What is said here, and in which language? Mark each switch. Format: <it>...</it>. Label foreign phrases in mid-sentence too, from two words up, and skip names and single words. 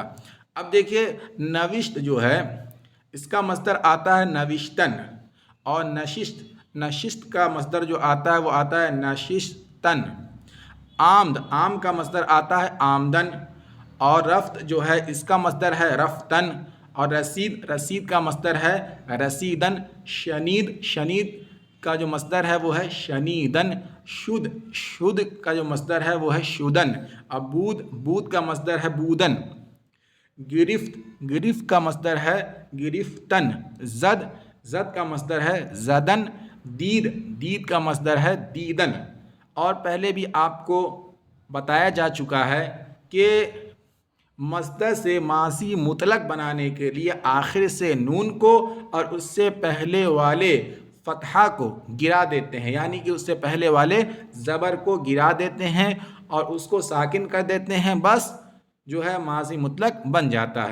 <ur>اب دیکھیے نوشت جو ہے اس کا مصدر آتا ہے نوشتن، اور نشست، نشست کا مصدر جو آتا ہے وہ آتا ہے نشستن۔ آمد، آم کا مصدر آتا ہے آمدن، اور رفت جو ہے اس کا مصدر ہے رفتن، اور رسید، رسید کا مصدر ہے رسیدن۔ شنید، شنید کا جو مصدر ہے وہ ہے شنیدن۔ شد، شد کا جو مصدر ہے وہ ہے شدن۔ اب بود، بود کا مصدر ہے بودن۔ گرفت، گرفت کا مصدر ہے گرفتن۔ زد، زد کا مصدر ہے زدن۔ دید، دید کا مصدر ہے دیدن۔ اور پہلے بھی آپ کو بتایا جا چکا ہے کہ مصدر سے ماضی مطلق بنانے کے لیے آخر سے نون کو اور اس سے پہلے والے فتحہ کو گرا دیتے ہیں، یعنی کہ اس سے پہلے والے زبر کو گرا دیتے ہیں اور اس کو ساکن کر دیتے ہیں، بس جو ہے ماضی مطلق بن جاتا ہے۔</ur>